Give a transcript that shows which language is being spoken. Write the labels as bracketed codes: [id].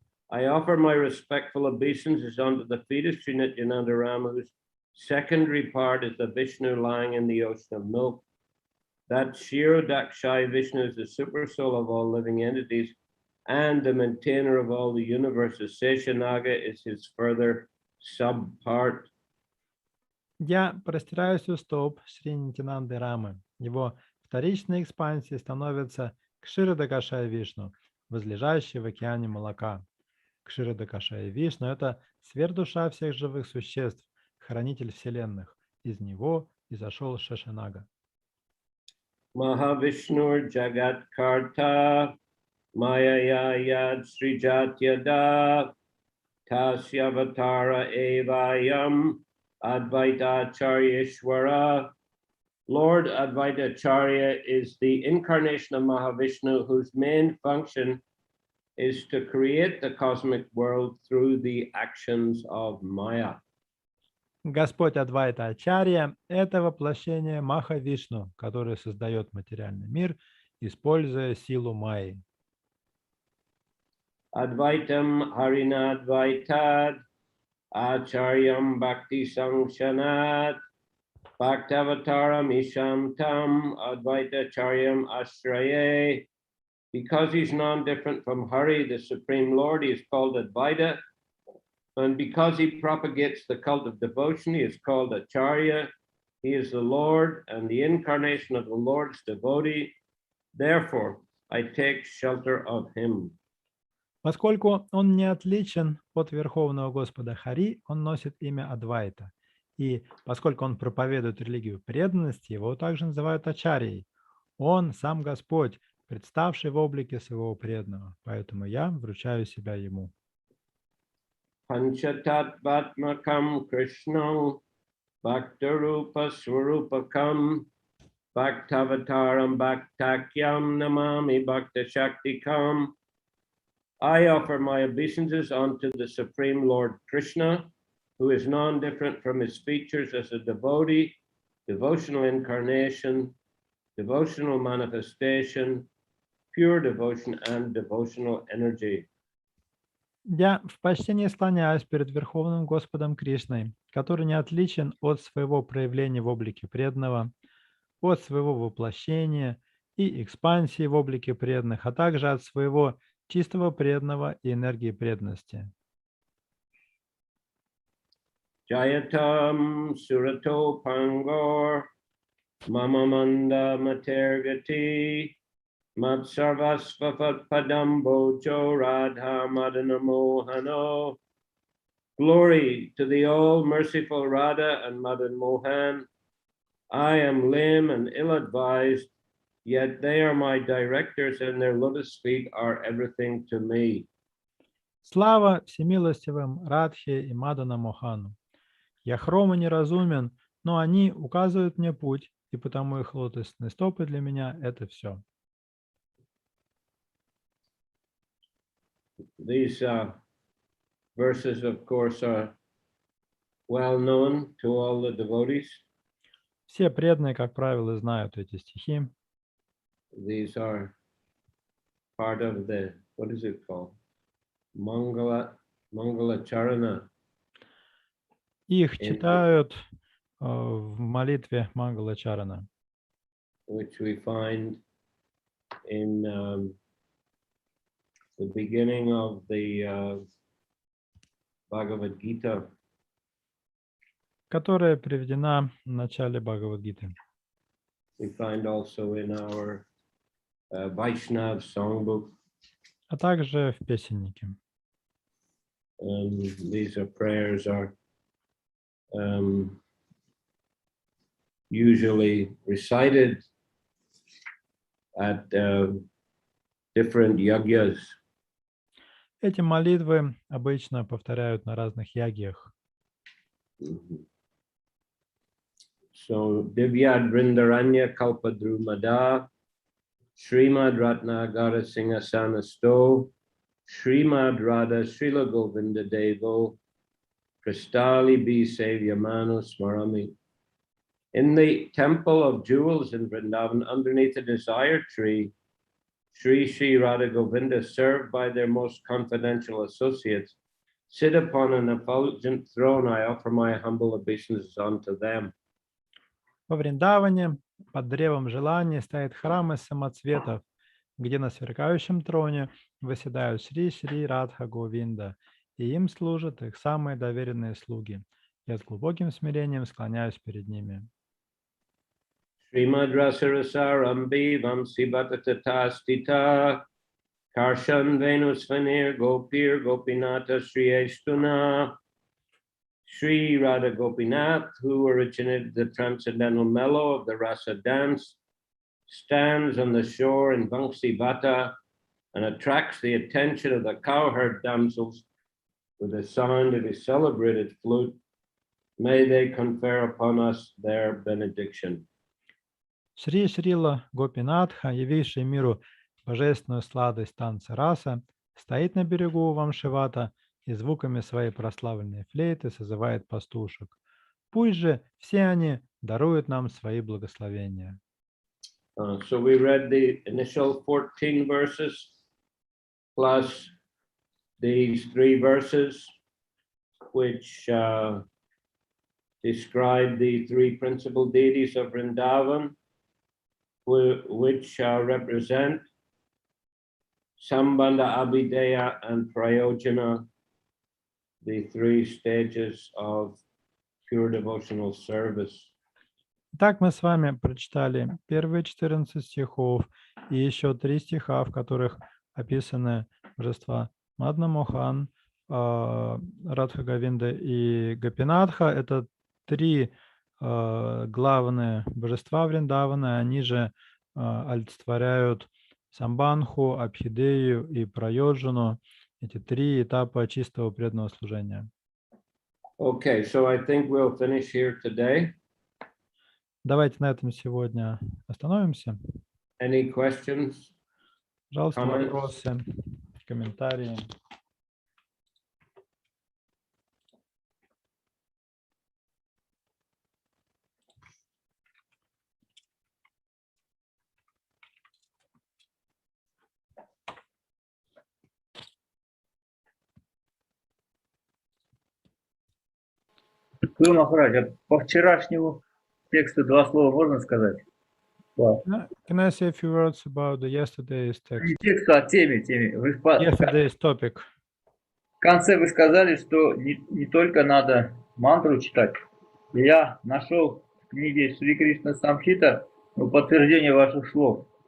[en] I offer my respectful obeisances unto the feet of Sri Nityananda Ram, whose secondary part is the Vishnu lying in the ocean of milk. That Kshirodakshaya Vishnu is the super soul of all living entities and the maintainer of all the universes. Seshanaga is his further subpart. [ru] Я простираюсь у стоп Шри Нитянанды Рамы. Его вторичной экспансией становится Кширадакашая Вишну, возлежащий в океане молока. Кширадакашая Вишну – это сверхдуша всех живых существ, хранитель вселенных. Из него изошел Шешанага. [sa] Mahavishnur Jagat Karta Maya Yad Srijatyada Tasyavatara Evayam Advaita Acharyeshwara. [en] Lord Advaita Acharya is the incarnation of Mahavishnu, whose main function is to create the cosmic world through the actions of Maya. [ru] Господь Адвайта Ачарья – это воплощение Маха-Вишну, который создает материальный мир, используя силу Майи. [sa] Advaitam Harina Advaitad Acharyam Bhakti Sangshanat Bhaktavataram Isham Tam Advaita Acharyam Ashraye. [en] Because he's non-different from Hari, the Supreme Lord, he is called Advaita. And because he propagates the cult of devotion, he is called Acharya. He is the Lord and the incarnation of the Lord's devotee. Therefore, I take shelter of him. [ru] Поскольку он не отличен от Верховного Господа Хари, он носит имя Адвайта. И поскольку он проповедует религию преданности, его также называют Ачарьей. Он сам Господь, представший в облике своего преданного. Поэтому я вручаю себя ему. [sa] Panchatatvatmakam Krishnam Bhaktarupa Swarupakam Bhaktavataram Bhaktakyam Namami Bhakta Shaktikam. [en] I offer my obeisances unto the Supreme Lord Krishna, who is non-different from his features as a devotee, devotional incarnation, devotional manifestation, pure devotion and devotional energy. [ru] Я в почтении склоняюсь перед Верховным Господом Кришной, который не отличен от своего проявления в облике преданного, от своего воплощения и экспансии в облике преданных, а также от своего чистого преданного и энергии преданности. [sa] Jayatam surato pangor mamamanda matergati matsarvasvapat padambojo radha madanamohano. [en] Glory to the all-merciful Radha and Madan Mohan. I am lame and ill-advised, yet they are my directors and their lotus feet are everything to me. [ru] Слава всемилостивым Радхе и Мадана Мохану. Я хром и неразумен, но они указывают мне путь, и потому их лотосные стопы для меня – это все. [en] These verses, of course, are well known to all the devotees. [ru] Все преданные, как правило, знают эти стихи. [en] These are part of the, what is it called? Mangala Charana. [ru] Их читают в молитве Мангала Чарана, [en] Which we find in the beginning of the Bhagavad Gita. [ru] которая приведена в начале Бхагавад-гиты. [en] We find also in our Vaishnav songbook. [ru] А также в песеннике. [en] These are prayers are usually recited at different yagyas. [ru] Эти молитвы обычно повторяют на разных ягьях. [sa] So Divyad Vrindaranya Kalpadrumada, Srimad Ratnagara Singhasana Sto, Srimad Radha Srila Govinda Devo, Kristali B. Savyamano Smarami. [en] In the temple of jewels in Vrindavan, underneath a desire tree, Sri Radha Govinda, served by their most confidential associates, sit upon an effulgent throne. I offer my humble obeisances unto them. [ru] Во Вриндаване под древом желания стоит храм из самоцветов, где на сверкающем троне восседают Шри Радха Говинда, и им служат их самые доверенные слуги. Я с глубоким смирением склоняюсь перед ними. [sa] Srimad Rasarasarambi Vamsi Bhatatata Stita Karshan Venus Vanir Gopir Gopinata Sri Eshtuna [en] Sri Radha Gopinath, who originated the transcendental mellow of the rasa dance, stands on the shore in Vamsi Bhatta and attracts the attention of the cowherd damsels with the sound of his celebrated flute. May they confer upon us their benediction. [ru] Шри Шрила Гопинатха, явивший миру божественную сладость танца раса, стоит на берегу Вамшивата и звуками своей прославленной флейты созывает пастушек. Пусть же все они даруют нам свои благословения. [en] So we read the initial 14 verses plus these 3 verses which describe the 3 principal deities of Vrindavan, which represent Sambandha, Abhideya, and Prayojana, the 3 stages of pure devotional service. [ru] Итак, мы с вами прочитали первые 14 стихов и еще 3 стиха, в которых описаны божества Мадна Мохан, Радха Говинда и Гопинатха. Это 3 главные божества Вриндавана, они же олицетворяют Самбанху, Абхидею и Прайоджану, эти 3 этапа чистого преданного служения. [en] Okay, so I think we'll finish here today. [ru] Давайте на этом сегодня остановимся. [en] Any questions? [ru] Пожалуйста, [en] Comments? [ru] вопросы, комментарии. Гуру Махарадж, а по вчерашнему тексту два слова можно сказать? [en] Can I say a few words about the yesterday's text? [ru] Не тексту, а теме. Вы в [en] Yesterday's topic. [ru] конце вы сказали, что не только надо мантру читать. Я нашел в книге Шри Кришна Самхита подтверждение ваших слов.